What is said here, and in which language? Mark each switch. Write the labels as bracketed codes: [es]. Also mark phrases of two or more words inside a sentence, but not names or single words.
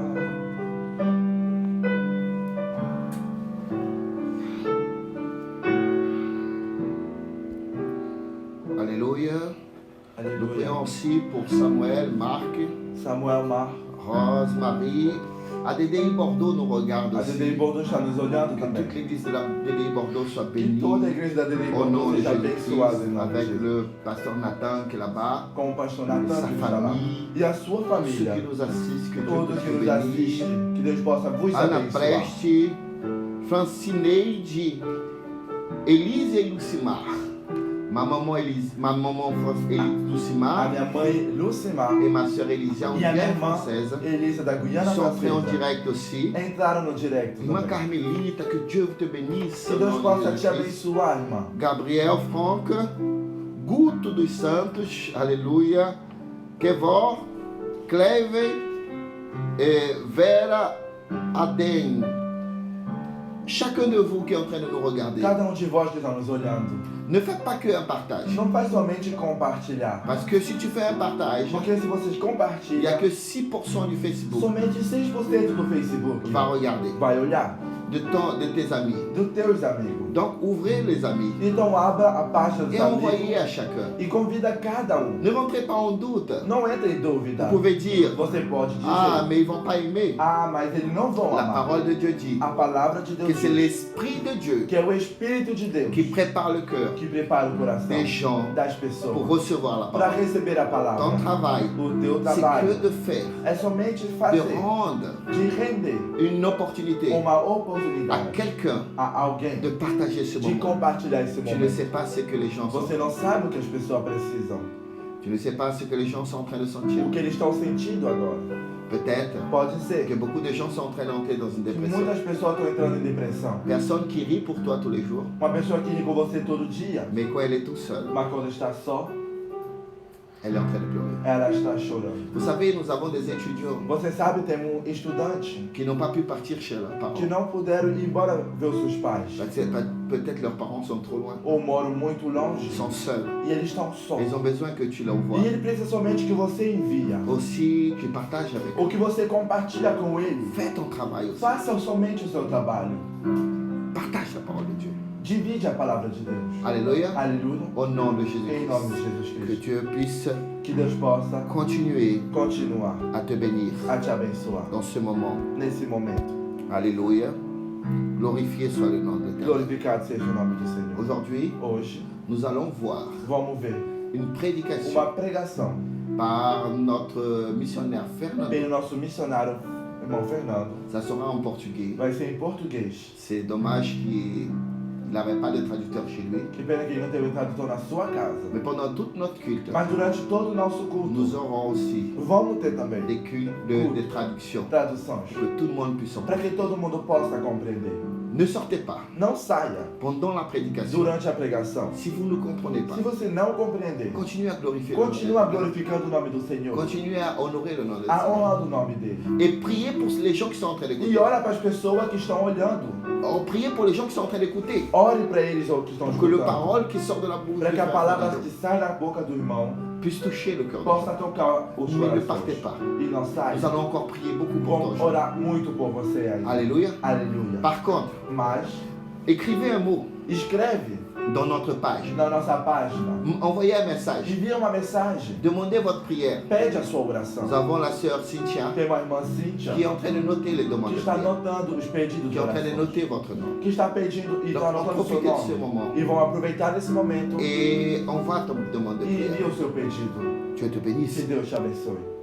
[fr] Alléluia. Nous Alléluia. prions aussi pour Samuel, Marc, Samuel, Marc, Rose, Marie. ADDI Bordeaux nous regarde a aussi. [pt] DDI Bordeaux está nos olhando [fr] Que toute [pt] também. [fr] l'église de la DDI Bordeaux soit [pt] Que [fr] bénie. [pt] toda a igreja da DDI [fr] Au nom [pt] Bordeaux [fr] de [pt] seja abençoada em [fr] Jésus-Christ, [pt] nome de [fr] avec [pt] Jesus. [fr] le pasteur Nathan qui est là-bas, [pt] Com o pastor [fr] et [pt] Natan [fr] sa [pt] que está lá. [fr] famille, [pt] E a sua [fr] ceux [pt] família. [fr] qui nous assistent, que Dieu [pt] Todos que [fr] puisse [pt] nos [fr] bénir. [pt] assistem. Que Deus possa vos Ana abençoar. Preste, Francineide, Elise e Lucimar. [fr] Ma maman Elise, ma maman [pt] A Lucimar minha mãe Lucimar [fr] et ma soeur Elisa, en [pt] e a minha [fr] Guyane [pt] irmã [fr] française, [pt] Elisa da Guiana [fr] sont entrés en [pt] Francesa [fr] direct aussi. [pt] entraram no directo Irmã também. [fr] Carmelita, que Dieu te bénisse. [pt] Que [fr] au [pt] Deus [fr] nom de [pt] possa te [fr] Jésus-Christ. [pt] abençoar, irmã. Gabriel Franck, Guto dos Santos, aleluia. Kevor, Cleve, Vera, Aden. [fr] Chacun de vous qui est en train de nous regarder, [pt] Cada de vós que está nos olhando, [fr] ne faites pas que un partage. [pt] não faz somente compartilhar. [fr] Parce que si tu fais un partage, [pt] Porque se vocês [fr] il n'y a [pt] compartilham, [fr] que 6% du Facebook [pt] somente 6% do Facebook [fr] va regarder, [pt] vai olhar [fr] de tes amis. [pt] dos teus amigos. [fr] Donc ouvrez les amis [pt] Então abra a página dos [fr] et envoyez [pt] amigos [fr] à chacun. [pt] e convida cada um. [fr] Ne rentrez pas en doute. [pt] Não entre em dúvida. [fr] Vous pouvez dire, [pt] Você pode dizer, [fr] ah, mais ils ne vont pas aimer. [pt] mas eles não vão [fr] La [pt] amar. [fr] parole de Dieu dit [pt] A palavra de Deus [fr] que c'est [pt] diz [fr] l'Esprit de Dieu [pt] que é o Espírito de Deus [fr] qui prépare le cœur [pt] que prepara o coração [fr] des gens [pt] das [fr] pour [pt] pessoas [fr] recevoir la [pt] para [fr] parole. [pt] receber a palavra. [fr] Ton travail, [pt] O teu [fr] c'est [pt] trabalho [fr] que de faire, [pt] é somente [fr] de [pt] fazer, [fr] rendre [pt] de render [fr] une opportunité [pt] uma oportunidade oportunidade [fr] quelqu'un [pt] a alguém [fr] de partager ce [pt] de [fr] moment. [pt] compartilhar esse [fr] Tu ne [pt] momento. [fr] sais pas ce que les gens sont. [pt] Você não sabe o que as pessoas precisam, [fr] Tu ne sais pas ce que les gens sont en train de sentir. [pt] o que eles estão sentindo agora. [fr] Peut-être [pt] Pode ser [fr] que beaucoup de gens sont en train d'entrer dans une [pt] que [fr] dépression. [pt] muitas pessoas estão entrando em depressão. [fr] Personne qui rit pour toi tous les jours, [pt] Uma pessoa que ri com você todo dia, [fr] mais quand elle est tout seule, [pt] mas quando está só, [fr] elle est en train de pleurer. [pt] ela está chorando. [fr] Vous savez, nous avons des étudiants [pt] Você sabe, temos estudantes [fr] qui n'ont pas pu partir chez leurs parents. [pt] que não puderam ir embora ver os seus pais, [fr] Parce que peut-être leurs parents sont trop loin, [pt] ou moram muito longe, [fr] ils sont seuls. [pt] e eles estão só. [fr] Ils ont besoin que tu l'envoies. [pt] E ele precisa somente que você envia, [fr] Aussi, tu partages avec eux. [pt] ou que você compartilha com ele. [fr] Fais ton travail aussi. [pt] Faça somente o seu trabalho. [fr] Partage la parole de Dieu. [pt] Divide a palavra de Deus. [fr] Alléluia. [pt] Aleluia. [fr] Au nom de [pt] Em nome de [fr] Jésus-Christ. [pt] Jesus [fr] Que [pt] Cristo. [fr] Dieu puisse [pt] Que Deus possa [fr] continuer [pt] continuar [fr] à te bénir [pt] a te abençoar [fr] dans ce moment. [pt] nesse momento. [fr] Alléluia. Glorifié soit le nom de Dieu. [pt] Glorificado seja o nome do Senhor. [fr] Aujourd'hui, [pt] Hoje, [fr] nous allons voir [pt] vamos ver [fr] une prédication [pt] uma pregação [fr] par notre missionnaire Fernando. [pt] pelo nosso missionário, irmão Fernando. [fr] Ça sera en portugais. [pt] Vai ser em português. [fr] C'est dommage qu'il n'avait pas de traducteur chez lui. [pt] Que pena que ele não teve tradutor na sua casa. [fr] Mais pendant toute notre culte, [pt] Mas durante todo o nosso culto, [fr] nous aurons aussi [pt] vamos ter também [fr] des cultes de traduction [pt] traduções. [fr] pour que tout le monde puisse [pt] Para [fr] entendre. [pt] que todo mundo possa compreender. [fr] Ne sortez pas [pt] Não saia [fr] pendant la prédication. [pt] durante a pregação. [fr] Si vous ne comprenez pas, [pt] Se você não compreender, [fr] continuez à glorifier le nom de [pt] continua [fr] Dieu. [pt] glorificando o nome do Senhor. [fr] Continuez à honorer le nom de [pt] A [fr] Dieu. [pt] honra do nome dele. [fr] Et priez pour les gens qui sont en train [pt] E [fr] d'écouter. [pt] ora para as pessoas que estão olhando. [fr] Priez pour les gens qui sont en train d'écouter. [pt] Ore para eles ou que estão [fr] Pour que le [pt] escutando. [fr] parole qui sort de la bouche [pt] Para [fr] de [pt] que a [fr] frère [pt] palavra Fernando que sai da boca do irmão [fr] puisse toucher le cœur des [pt] possa [fr] gens. [pt] tocar os [fr] Mais ne partez [pt] corações. [fr] pas. [pt] E não saia. [fr] Nous allons encore prier beaucoup pour [pt] Vamos [fr] toi. [pt] orar muito por você aí. [fr] Alléluia. [pt] Aleluia. [fr] Par contre, [pt] Mas [fr] écrivez un mot [pt] escreve [fr] dans notre page. [pt] na nossa página. [fr] Envoyez un message. [pt] Envia uma mensagem. [fr] Demandez votre prière. [pt] Pede a sua oração. [fr] Nous avons la sœur Cynthia [pt] Tem uma irmã Cíntia [fr] qui est en train de noter les demandes [pt] que [fr] de [pt] está [fr] prière. [pt] anotando os pedidos [fr] Qui [pt] de [fr] est en train de [pt] oração. [fr] noter votre nom. [pt] Que está pedindo e está [fr] Donc, [pt] anotando o seu [fr] profitez de ce [pt] nome. [fr] moment. [pt] E vão aproveitar esse momento [fr] Et envoie ton demande de [pt] e envia [fr] prière. [pt] o seu pedido. [fr] Dieu te [pt] Que [fr] bénisse. [pt] Deus te abençoe.